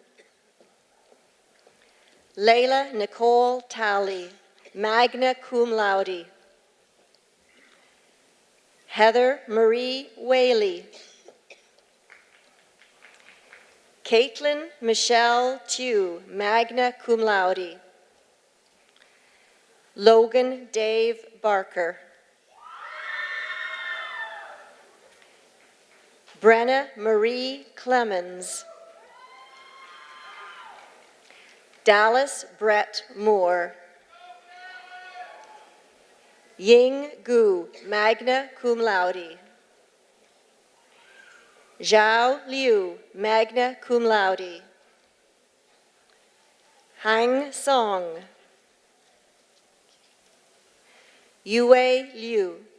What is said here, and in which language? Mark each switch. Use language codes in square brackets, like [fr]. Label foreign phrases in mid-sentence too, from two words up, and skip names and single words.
[en] Layla Nicole Talley, [la] magna cum laude. [en] Heather Marie Whaley. Caitlin Michelle Tew, [la] magna cum laude. [en] Logan Dave Barker. Brenna Marie Clemens. Dallas Brett Moore. Ying Gu, [la] magna cum laude. [en] Zhao Liu, [la] magna cum laude. [en] Hang Song. Yue Liu.